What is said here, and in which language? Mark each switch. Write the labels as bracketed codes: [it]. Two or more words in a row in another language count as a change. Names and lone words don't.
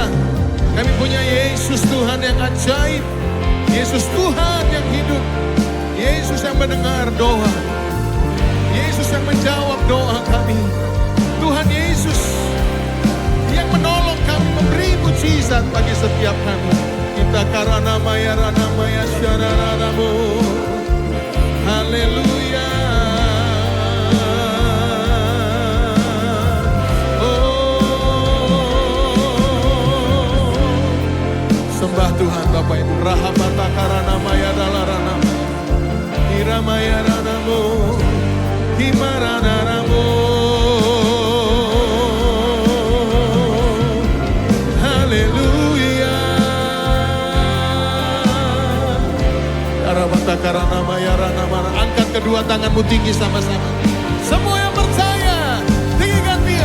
[id] Kami punya Yesus Tuhan yang ajaib, Yesus Tuhan yang hidup, Yesus yang mendengar doa, Yesus yang menjawab doa kami. Tuhan Yesus yang menolong kami, memberi mujizat bagi setiap kami. Kita karana maya rana maya syararanamu. Haleluya. Oh, sembah Tuhan Bapak Ibu. Rahamata karana maya dalarana. Iramaya ranamu. Himaranaramu. Karena mayarana mana. Angkat kedua tanganmu tinggi sama-sama. Semua yang percaya, tinggikan dia.